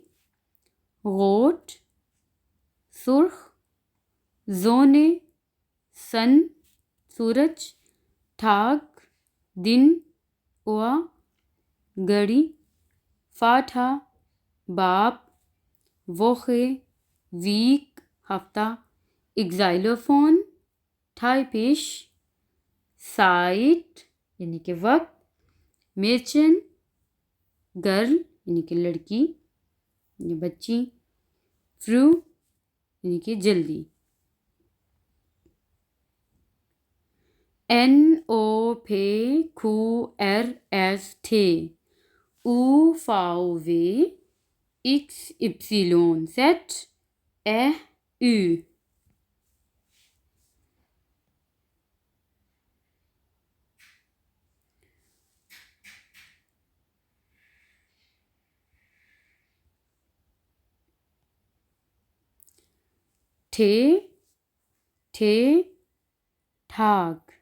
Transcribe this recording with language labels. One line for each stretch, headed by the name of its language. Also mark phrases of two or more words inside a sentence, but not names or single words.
German: Rot, सुर्ख. Sonne, Sun, सूरज. Tag, दिन. Uhr, घड़ी. Vater, बाप. Woche, week,
Hindi: हफ्ता.
German: Xylophone, Thaifisch, Zeit
Hindi: यानी कि वक्त. Mädchen, गर्ल यानी कि लड़की या बच्ची. Früh यानी कि जल्दी.
German: NOPQRST UVXYZ Ü. T Tag.